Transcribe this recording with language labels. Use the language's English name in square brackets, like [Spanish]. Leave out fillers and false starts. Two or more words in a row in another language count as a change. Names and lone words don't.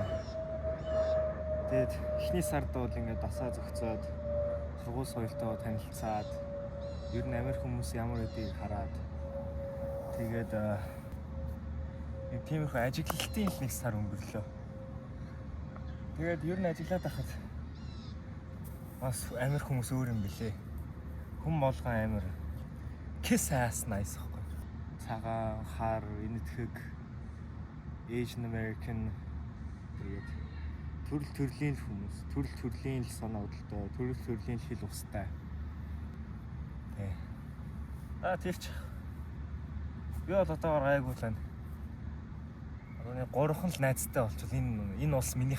[Mongolian] Тэгээд эхний сард бол ингээд дасаа зөгцөөд сургууль соёлтой танилцаад ер нь Америк хүмүүс ямар байдгийг хараад тэгээд нэг тиймэрхүү ажиглалтын 1 сар өнгөрлөө. Тэгээд ер нь ажиглаад байхад бас Америк хүмүүс өөр юм билээ. Хүн болгон амар [English] kiss ass nice [Mongolian] гэхгүй. Цагаан, хар, энэтхэг, [English] Asian American [Mongolian] тэгээд төрөл төрлийн хүмүүс, төрөл төрлийн л санаа бодлоо, төрөл төрлийн хэл устай. Тийч. Би бол одоогоор гайгүй л байна. Одоо нэг 3хан л найзтай болчихвол энэ улс минийх.